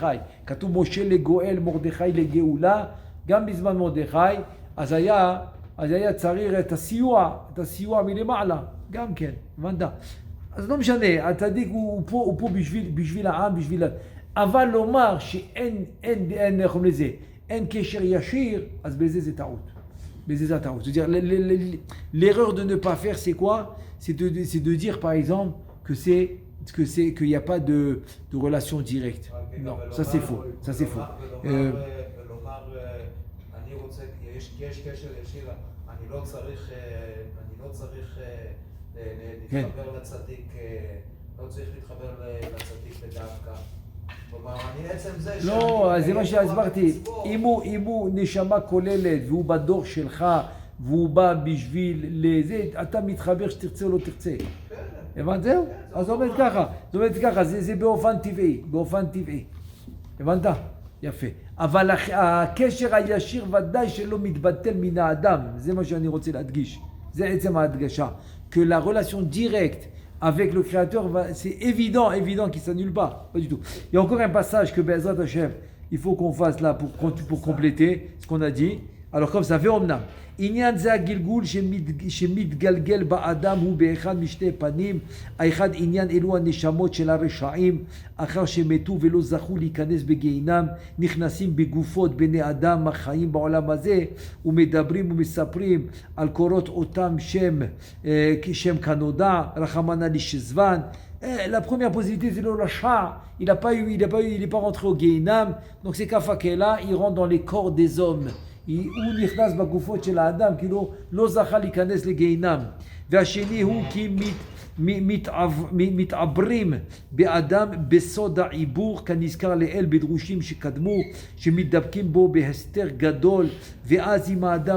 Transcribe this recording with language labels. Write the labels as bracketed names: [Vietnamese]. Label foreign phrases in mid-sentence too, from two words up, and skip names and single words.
[Hebrew] כתוב משה לגואל, מרדכי לגאולה, גם בזמן מרדכי, אז היה צריך את הסיוע מלמעלה, גם כן, הבנת? אז לא משנה, הצדיק הוא פה בשביל העם, אבל לומר שאין, איך אומרים לזה, אין קשר ישיר, אז בזה זה טעות. [French] C'est-à-dire, l'erreur de ne pas faire, c'est quoi? C'est de dire, par exemple, qu'il n'y a pas de relation directe. Non, ça c'est faux. [Hebrew] יש קשר ישיר, אני לא צריך להתחבר לצדיק, לא צריך להתחבר לצדיק בדווקא. לא, זה מה שהסברתי. אם הוא נשמה כוללת והוא בדור שלך והוא בא בשביל לזה, אתה מתחבר שתרצה או לא תרצה. הבנת זהו? אז זה עומד ככה, זה באופן טבעי. הבנת? יפה. אבל הקשר הישיר ודאי שלא מתבטל מן האדם, זה מה שאני רוצה להדגיש. זה עצם ההדגשה. [French] Que la relation directe avec le Créateur, c'est évident qu'il ne s'annule pas. Pas du tout. Il y a encore un passage que [Hebrew] בעזרת השם, [French] il faut qu'on fasse là pour compléter ce qu'on a dit. alors comme ça, [Hebrew] ואומנם, עניין זה הגלגול שמתגלגל באדם הוא באחד משתי פנים, האחד עניין אלו הנשמות של הרשעים, אחר שמתו ולא זכו להיכנס בגיהינם, נכנסים בגופות בני אדם החיים בעולם הזה, ומדברים ומספרים על קורות אותם שם כנודע, רחמנא לישזבן. [French] La première possibilité, c'est le rachat. Il n'est pas rentré au Gehinam. Donc c'est Kafakela, il rentre dans les corps des hommes. [Hebrew] הוא נכנס בגופות של האדם, כאילו לא זכה להיכנס לגיהינם. והשני הוא כי מתעברים באדם בסוד העיבור, כנזכר לאל בדרושים שקדמו, שמתדבקים בו בהסתר גדול, ואז אם האדם